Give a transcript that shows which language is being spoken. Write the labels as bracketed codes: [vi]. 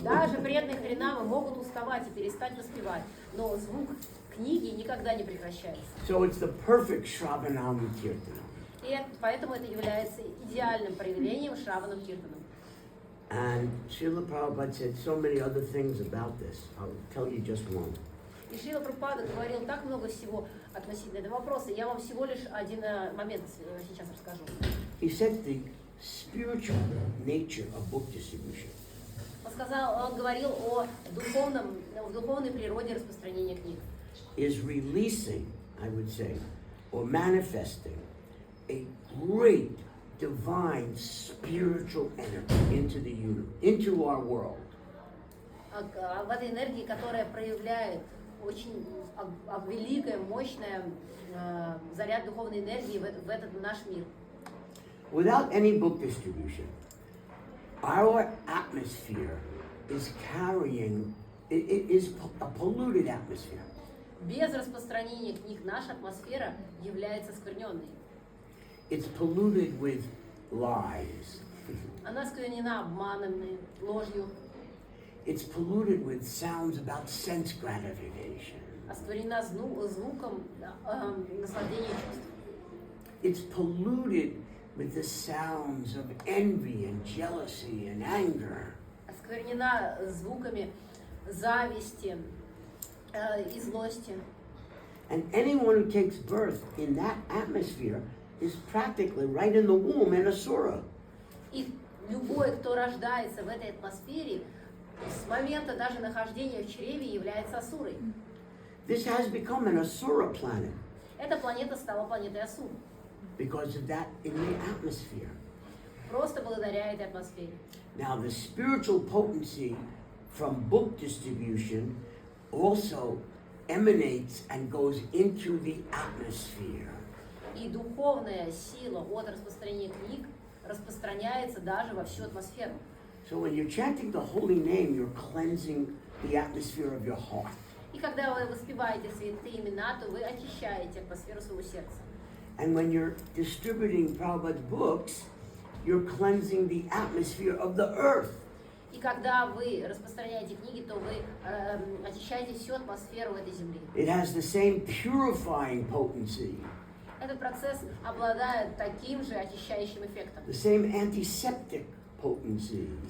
[ru] Даже преданные Харинамы могут уставать и перестать воспевать, но звук книги никогда не прекращается. [en] So it's the perfect Shravanam Kirtana. [ru] И поэтому это является идеальным проявлением Шраванам Киртаном. [en] And Srila Prabhupada said so many other things about this. I'll tell you just one. [ru] И Шрила Прабхупада говорил так много всего относительно этого вопроса. Я вам всего лишь один момент сейчас расскажу. [en] He said the spiritual nature of book distribution [ru] Он говорил о духовной природе распространения книг. [en] is releasing, I would say, or manifesting a great divine spiritual energy into our world. [ru] В этой энергии, которая проявляет очень великое, мощное заряд духовной энергии в этот наш мир. [en] Without any book distribution, our atmosphere is carrying, it is a polluted atmosphere. [ru] Без распространения книг наша атмосфера является скверненной. [en] It's polluted with lies. [ru] Она сквернена обманами, ложью. [en] It's polluted with sounds about sense gratification. [ru] Осквернена звуком наслаждения чувств. [en] It's polluted with the sounds of envy and jealousy and anger. [ru] Осквернена звуками зависти и злости. [en] And anyone who takes birth in that atmosphere is practically right in the womb an asura. [ru] И любой, кто рождается в этой атмосфере, с момента даже нахождения в чреве является асурой. [en] This has become an asura planet [ru] Эта планета стала планетой Асур. [en] because of that in the atmosphere. [ru] Просто благодаря этой атмосфере. [en] Now, the spiritual potency from book distribution also emanates and goes into the atmosphere. [ru] И духовная сила от распространения книг распространяется даже во всю атмосферу. [en] So when you're chanting the holy name, you're cleansing the atmosphere of your heart. [ru] И когда вы воспеваете святые имена, то вы очищаете атмосферу своего сердца. [en] And when you're distributing Prabhupada's books, you're cleansing the atmosphere of the earth. [ru] И когда вы распространяете книги, то вы очищаете всю атмосферу этой земли. [en] It has the same purifying potency, [ru] Этот процесс обладает таким же очищающим эффектом. [en] the same antiseptic potency.